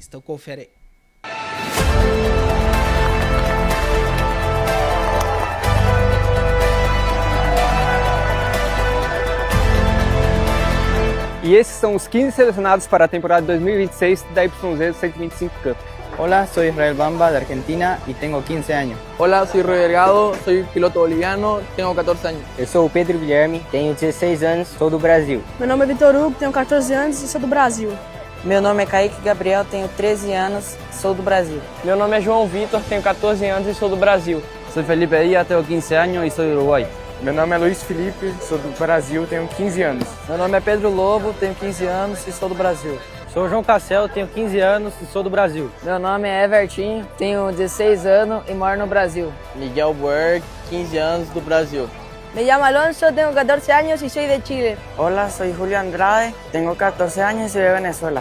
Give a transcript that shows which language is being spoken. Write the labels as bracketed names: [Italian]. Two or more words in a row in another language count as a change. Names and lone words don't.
[Portuguese] Então confere aí. E esses são os 15 selecionados para a temporada 2026 da YZ125 Cup. [Spanish] Hola, soy Israel Bamba de Argentina y tengo 15 años. Hola, soy Rui Delgado, soy piloto boliviano, [Portuguese] tenho 14 anos. Eu sou o Pedro Guilherme, tenho 16 anos, sou do Brasil. Meu nome é Vitor Hugo, tenho 14 anos e sou do Brasil. Meu nome é Kaique Gabriel, tenho 13 anos, sou do Brasil. Meu nome é João Vitor, tenho 14 anos e sou do Brasil. [Spanish] Soy Felipe Díaz, tengo 15 años y soy de Uruguay. [Portuguese] Meu nome é Luiz Felipe, sou do Brasil, tenho 15 anos. Meu nome é Pedro Lobo, tenho 15 anos e sou do Brasil. Sou João Cassel, tenho 15 anos [Spanish] y soy [Portuguese] do Brasil. Meu nome é Evertinho, tenho 16 anos e moro no Brasil. Miguel Berg, 15 anos, do Brasil. [Spanish] Me llamo [Portuguese] Alonso, tenho 14 anos e sou de Chile. [Spanish] Hola, soy Julio Andrade, tengo 14 años y soy de Venezuela.